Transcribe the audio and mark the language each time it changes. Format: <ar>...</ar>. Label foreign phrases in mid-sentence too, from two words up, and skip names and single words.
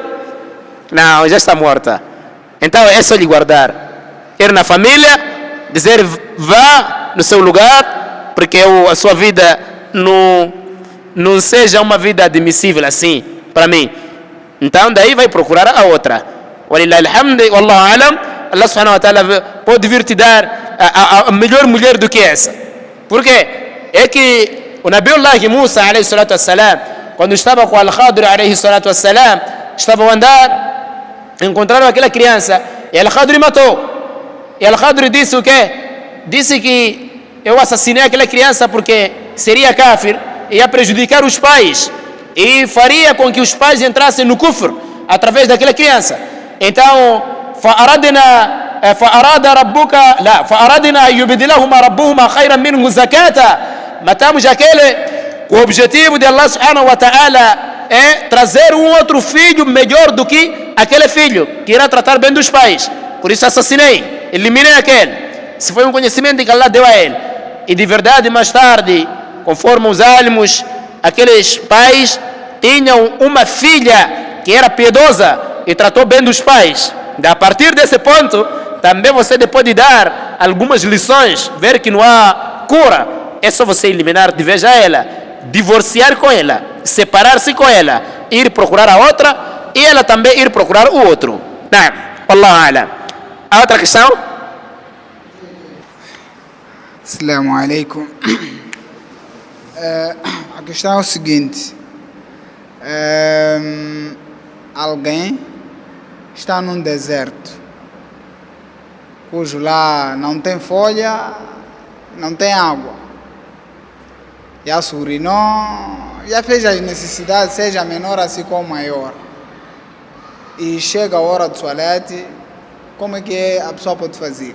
<pt>Não, já está morta. Então é só lhe guardar, ir na família, dizer vá no seu lugar, porque a sua vida não seja uma vida admissível assim para mim. Então daí vai procurar a outra.</pt> <ar>ولله الحمد، والله أعلم. الله سبحانه وتعالى</ar> <pt>pode vir te dar a melhor mulher do que essa. Por quê? É que o Nabiullah Musa</pt> <ar>عليه الصلاة والسلام,</ar> <pt>quando estava com Al-Khadir</pt> <ar>عليه الصلاة والسلام,</ar> <pt>estavam a andar, encontraram aquela criança e Al-Khadir matou. E Al-Khadir disse o quê? Disse que eu assassinei aquela criança porque seria kafir, ia prejudicar os pais e faria com que os pais entrassem no kufr através daquela criança. Então,</pt> <ar>فأردنا يبدلهما ربهما خيرا منه زكاة.</ar> <pt>Matamos aquele, o objetivo de</pt> <ar>الله سبحانه وتعالى</ar> <pt>é trazer um outro filho melhor do que aquele filho, que irá tratar bem dos pais. Por isso assassinei, eliminei aquele. Se foi um conhecimento que Allah deu a ele. E de verdade, mais tarde, conforme os álmos, aqueles pais tinham uma filha que era piedosa e tratou bem dos pais. A partir desse ponto, também você depois de dar algumas lições, ver que não há cura, é só você eliminar de vez a ela, divorciar com ela, separar-se com ela, ir procurar a outra e ela também ir procurar o outro. Não,</pt> <ar>والله أعلم.</ar> <pt>A outra questão?</pt> <ar>السلام عليكم.</ar> <pt>A questão é o seguinte: alguém está num deserto, cujo lá não tem folha, não tem água, já se urinou, já fez as necessidades, seja menor assim como maior, e chega a hora do toalete, como é que a pessoa pode fazer?</pt>